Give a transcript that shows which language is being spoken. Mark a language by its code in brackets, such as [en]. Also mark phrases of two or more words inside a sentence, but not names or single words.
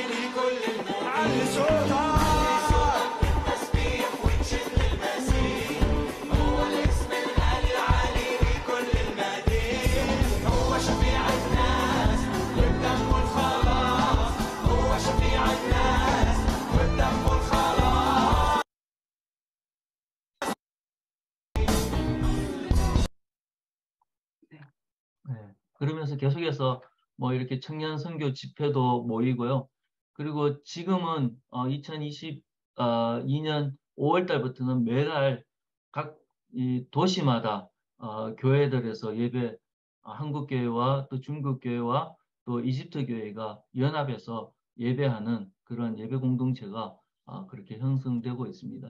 [ar] لكل المجد علي صوتك بالتسبيح وانشد للمسيح هو الاسم الغالي العالي لكل المجد هو شفيع الناس والدم والخلاص هو شفيع الناس والدم والخلاص. [ko] 네. 그러면서 계속해서 뭐 이렇게 청년 선교 집회도 모이고요. 그리고 지금은 2022년 5월 달부터는 매달 각 이 도시마다 교회들에서 예배 한국 교회와 또 중국 교회와 또 이집트 교회가 연합해서 예배하는 그런 예배 공동체가 그렇게 형성되고 있습니다.